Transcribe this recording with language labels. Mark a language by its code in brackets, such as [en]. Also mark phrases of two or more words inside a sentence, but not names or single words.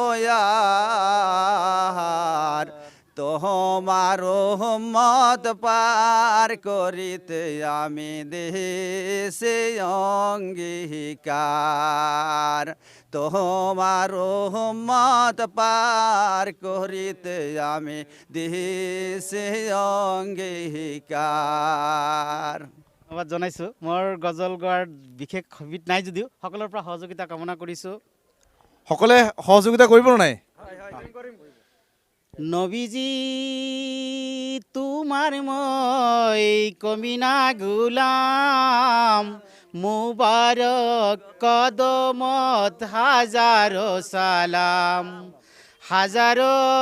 [bn] আর তোমার উম্মত পার করিতে আমি দেশে অঙ্গীকার তোমার উম্মত পার করিতে আমি দেশে অঙ্গীকার [as] ধন্যবাদ জনাইছোঁ মোৰ গজল গোৱাৰ বিশেষ হবিত নাই যদিও সকলোৰে পৰা সহযোগিতা কামনা কৰিছোঁ সকলে সহযোগিতা কৰিব নাই [bn] নবীজি তোমার মই কমিনা গুলাম মুবারক কদমত হাজারো সালাম হাজারো